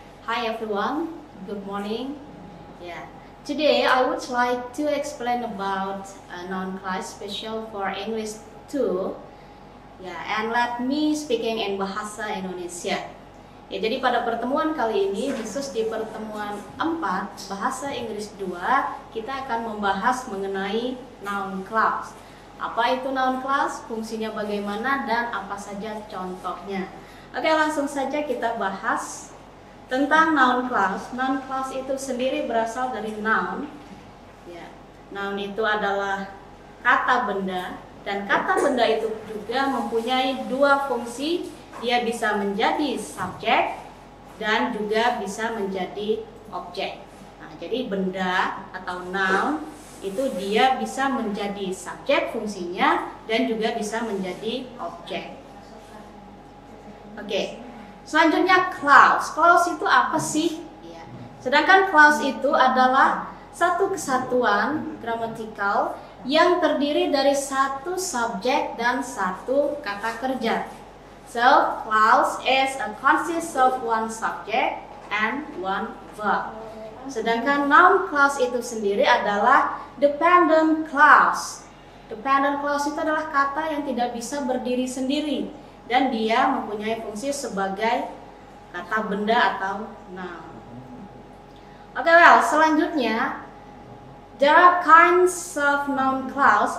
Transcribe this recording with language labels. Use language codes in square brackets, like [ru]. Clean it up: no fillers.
[en] Hi everyone, good morning. Yeah, today I would like to explain about a noun class special for English 2. Yeah, and let me speaking in Bahasa Indonesia. [id] Ya, jadi pada pertemuan kali ini, khusus di pertemuan 4 Bahasa Inggris 2, kita akan membahas mengenai noun class. Apa itu noun class, fungsinya bagaimana, dan apa saja contohnya. Oke, langsung saja kita bahas tentang noun class. Noun class itu sendiri berasal dari noun. Ya, noun itu adalah kata benda, dan kata benda itu juga mempunyai dua fungsi. Dia bisa menjadi subjek dan juga bisa menjadi objek. Nah, jadi benda atau noun itu dia bisa menjadi subjek fungsinya dan juga bisa menjadi objek. Oke, selanjutnya clause. Clause itu apa sih? Ya. Sedangkan clause itu adalah satu kesatuan gramatikal yang terdiri dari satu subjek dan satu kata kerja. [en] So, clause is a consists of one subject and one verb. [id] Sedangkan noun clause itu sendiri adalah dependent clause. Dependent clause itu adalah kata yang tidak bisa berdiri sendiri dan dia mempunyai fungsi sebagai kata benda atau noun. [en] Oke, well, [id] selanjutnya [en] there are kinds of noun clause.